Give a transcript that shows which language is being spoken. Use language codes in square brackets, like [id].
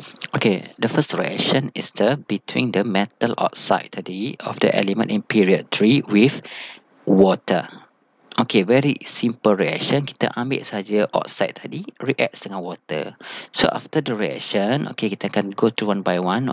[en] Okay, the first reaction is between the metal oxide [id] tadi [en] of the element in period 3 with water. Okay, very simple reaction. [id] Kita ambil saja oxide tadi, react dengan water. [en] So after the reaction, okay, [id] kita akan [en] go to one by one.